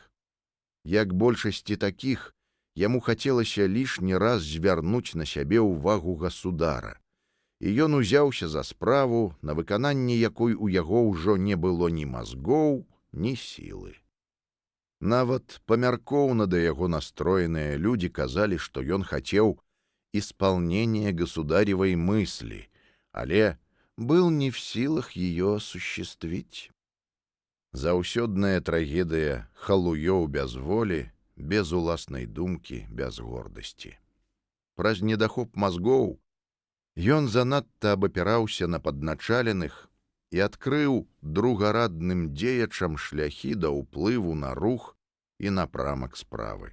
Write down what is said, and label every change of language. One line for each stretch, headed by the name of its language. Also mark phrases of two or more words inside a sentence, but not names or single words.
Belarusian: Як большасці такіх, яму хацелася лішні раз звярнуць на сябе ўвагу государа, і ён узяўся за справу, на выкананне якой у яго ўжо не было ні мазгоў, ні сілы. Нават памяркоўна да яго настроеныя людзі казалі, што ён хацеў
Russian: исполнения государевой мысли,
Belarusian: але
Russian: был не в силах ее осуществить.
Belarusian: Заўсёдная трагедыя халуёў без волі, без уласнай думкі, без гордасці. Праз недахоп мазгоў ён занадта абапіраўся на падначаленых і адкрыў другарадным дзеячам шляхі да ўплыву на рух і напрамак справы.